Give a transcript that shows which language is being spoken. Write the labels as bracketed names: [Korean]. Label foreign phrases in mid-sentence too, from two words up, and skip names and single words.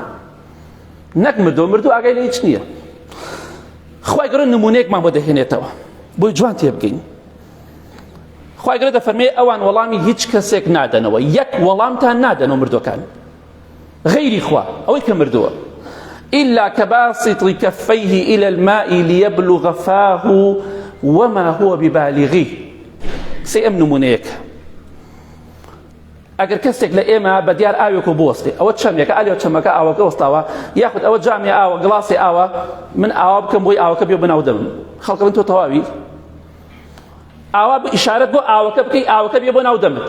[Central Kurdish] نەک مردووە ئاگای لە هیچ نییە. خوای گەورە نمونەیەکمان بۆ دەهێنێتەوە بۆی جوان تێبگەین. خوای گەورە دەفەرمێ ئەوان وەڵامی هیچ کەسێک نادەنەوە، یەک وەڵامتان نادەنەوە مردوەکان غەیری خوا، ئەوەی کە مردووە. [Arabic] إلا كباسط كفيه إلى الماء ليبلغ فاه وما هو ببالغه. [Central Kurdish] سێم نمونەیەک. ئەگەر کەسێک لە ئێمە بە دیار ئاوێک و بوەستێ، ئەوە چەمێکە ئالێ چەمەکە ئاوەکە وەستاوە، یاخود ئەوە جامی ئاوە گڵاسی ئاوە، من ئاوا بکەم بۆی ئاوەکە بێ بناو دەمم. خەڵکە من تۆ تەواوی ئاوا بە ئیشارەت بۆ ئاوەکە بکەی ئاوەکە بێ بۆ ناو دەمت.